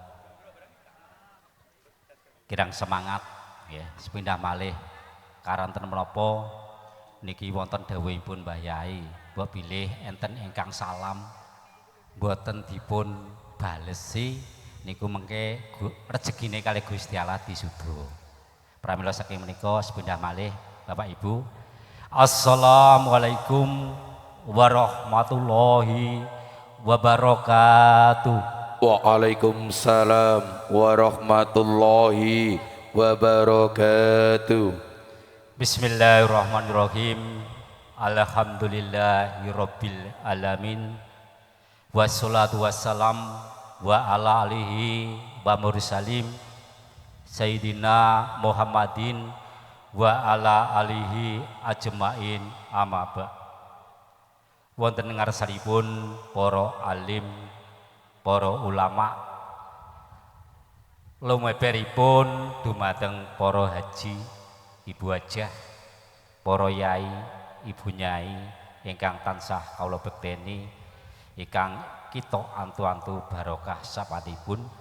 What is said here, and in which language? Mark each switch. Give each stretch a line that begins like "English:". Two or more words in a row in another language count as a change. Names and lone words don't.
Javanese: Kirang semangat ya, sepindah malih karanten menapa niki wonten dawuhipun Mbah Yai, mbok bilih enten ingkang salam mboten dipun balesi niku mengke rezekine kali Gusti Allah disudha. Pramila saking menika sepindah malih Bapak Ibu.
Arabic: السلام عليكم ورحمة الله وبركاته. وعليكم السلام ورحمة الله وبركاته. بسم الله الرحمن الرحيم. الحمد لله رب العالمين. والصلاة والسلام وعلى آله والمرسلين سيدنا محمد وعلى آله أجمعين أما ب.
Javanese: Wonten ngarsanipun para alim, para ulama, lumeberipun dumateng para haji, ibu hajah, para yai, ibu nyai ingkang tansah kawula bekteni ingkang kita antu-antu barokah sapanipun.